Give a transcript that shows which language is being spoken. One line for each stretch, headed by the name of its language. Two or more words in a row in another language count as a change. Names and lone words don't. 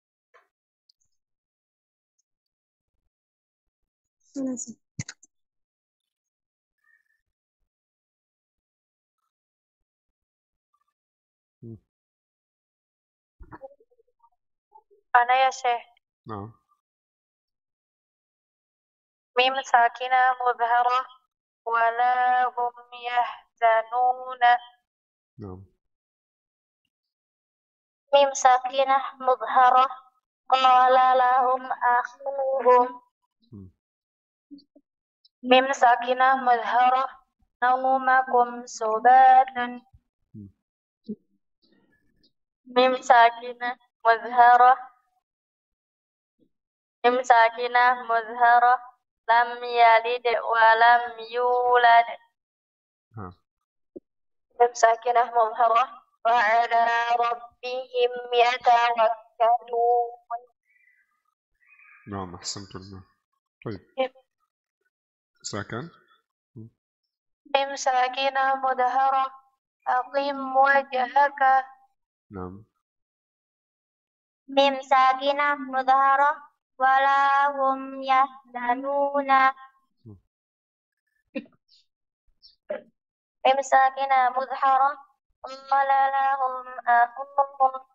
Indonesian: Mana sih?
Arabic: أنا يا شيخ.
Indonesian: Nah.
Arabic: ميم ساكنة مظهرة ولا هم يحزنون.
Indonesian: Nah.
Arabic: ميم ساكنة مظهرة قال لهم أخوهم. ميم ساكنة مظهرة نومكم سباتا. ميم ساكنة مظهرة لم يلد ولم يولد. ميم ساكنة مظهرة وعلى ربهم يتوكلون. نعم أحسنتم. طيب silakan. ميم ساكنة مظهرة أقم وجهك. نعم. ميم ساكنة مظهرة ولا هم يحزنون. ميم ساكنة مظهرة قال لهم أخوهم.